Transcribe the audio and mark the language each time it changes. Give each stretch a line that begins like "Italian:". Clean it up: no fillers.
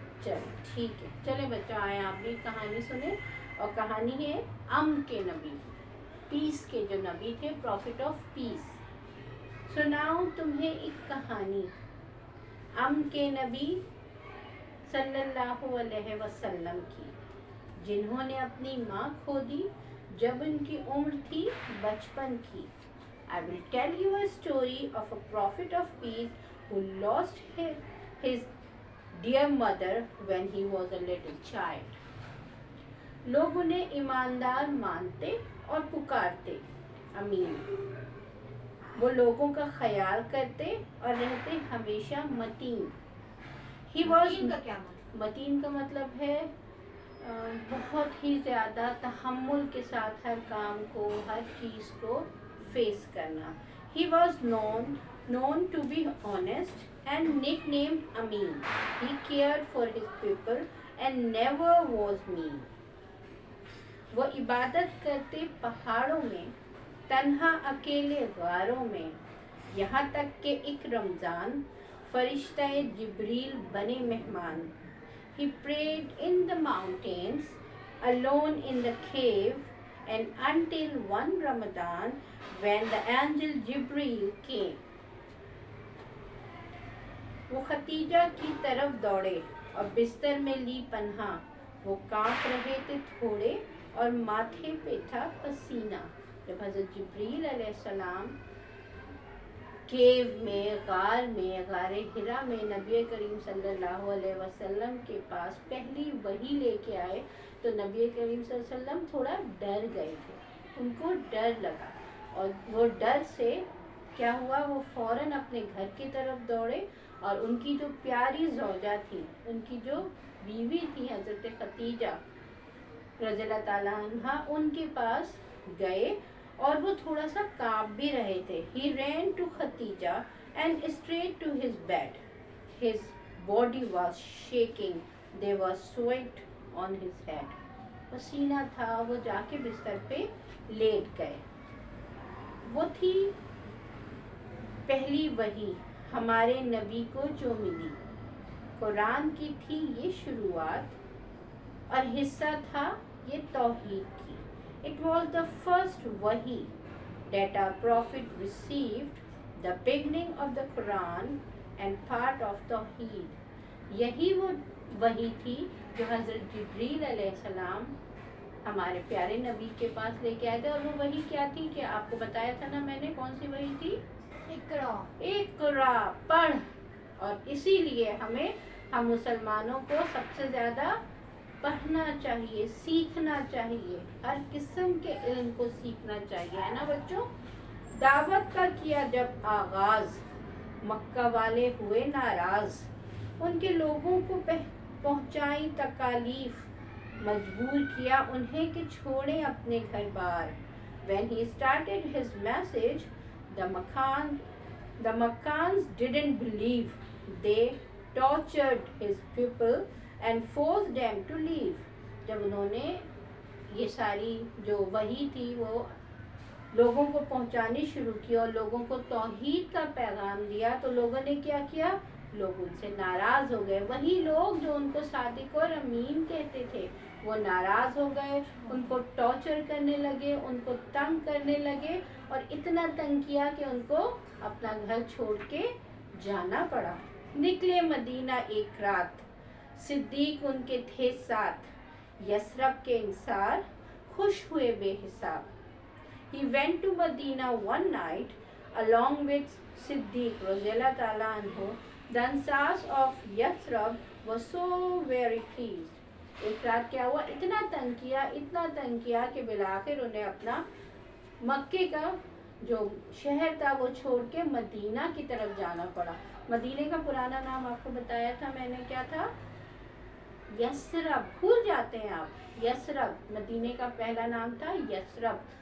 Hindi: चलो ठीक है, चले बच्चों आए आप भी कहानी सुने। और कहानी है के नबी, पीस के जो नबी थे,
English: Prophet of peace.
Hindi: सुनाऊं तुम्हें एक कहानी के नबी सल्लल्लाहु अलैहि वसल्लम की, जिन्होंने अपनी माँ खो दी जब उनकी उम्र थी बचपन की।
English: I will tell you a story of a prophet of peace who lost his dear mother when he was a little child.
Hindi: लोग उन्हें ईमानदार मानते और पुकारते अमीन। वो लोगों का ख्याल करते और रहते हमेशा मतीन। मतीन का क्या मतलब? मतीन का मतलब है बहुत ही ज़्यादा तहम्मुल के साथ हर काम को, हर चीज़ को फेस करना।
English: He was known to be honest and nicknamed Amin. He cared for his people and never was mean.
Hindi: वो इबादत करते पहाड़ों में, तन्हा अकेले गारों में, यहाँ तक कि एक रमज़ान फरिश्ता जिब्रील बने मेहमान।
English: He prayed in the mountains, alone in the cave, and until one Ramadan when the angel Jibreel came.
Hindi: वो खतीजा की तरफ दौड़े और बिस्तर में ली पन्हा। वो कांप रहे थे थोड़े और माथे पे था पसीना। जब हज़रत जिब्रील अलैहिस्सलाम केव में, गार हिरा में नबी करीम सल्लल्लाहु अलैहि वसल्लम के पास पहली वही लेके आए तो नबी करीम सल्लल्लाहु अलैहि वसल्लम थोड़ा डर गए थे। उनको डर लगा और वो डर से क्या हुआ, वो फ़ौरन अपने घर की तरफ दौड़े और उनकी जो प्यारी ज़ौजा थी, उनकी जो बीवी थी हज़रत खतीजा रज़ियल्लाहु ताला अन्हा, उनके पास गए और वो थोड़ा सा काँप भी रहे थे।
English: He ran to Khadija and straight to his bed. His body was shaking. There was sweat on his head.
Hindi: पसीना था, वो जाके बिस्तर पे लेट गए। वो थी पहली वही हमारे नबी को जो मिली। कुरान की थी ये शुरुआत और हिस्सा था ये तौहीद की।
English: It was the first wahi that our prophet received, the beginning of the Quran and part of Tawheed.
Hindi: यही वो वही थी जो हज़रत जिब्रील अलैहिस्सलाम हमारे प्यारे नबी के पास लेके आए थे। और वो वही क्या थी कि आपको बताया था ना मैंने, कौन सी वही थी? इक़रा, पढ़। और इसीलिए हम मुसलमानों को सबसे ज़्यादा पढ़ना चाहिए, सीखना चाहिए, हर किस्म के इल्म को सीखना चाहिए, है ना बच्चों। दावत का किया जब आगाज़, मक्का वाले हुए नाराज़। उनके लोगों को पहुँचाई तकालीफ, मजबूर किया उन्हें कि छोड़ें अपने घर बार।
English: When he started his message, the Makkans didn't believe. They tortured his people and forced them to leave.
Hindi: जब उन्होंने ये सारी जो वही थी वो लोगों को पहुंचानी शुरू की और लोगों को तौहीद का पैगाम दिया, तो लोगों ने क्या किया? लोग उनसे नाराज़ हो गए। वही लोग जो उनको सादिक और अमीन कहते थे वो नाराज़ हो गए, उनको टॉर्चर करने लगे, उनको तंग करने लगे और इतना तंग किया कि उनको अपना घर छोड़ के जाना पड़ा। निकले मदीना एक रात, सिद्दीक उनके थे साथ, यसरब के इंसार खुश हुए बेहिसाब।
English: He went to Medina one night along with Siddiq Radiallahu Ta'ala anhu. The Ansars of Yathrib were so very pleased.
Hindi: एक रात क्या हुआ, इतना तंग किया कि बिलाखिर उन्हें अपना मक्के का जो शहर था वो छोड़ के मदीना की तरफ जाना पड़ा। मदीने का पुराना नाम आपको बताया था मैंने, क्या था? यसरब, भूल जाते हैं आप। यसरब मदीने का पहला नाम था यसरब।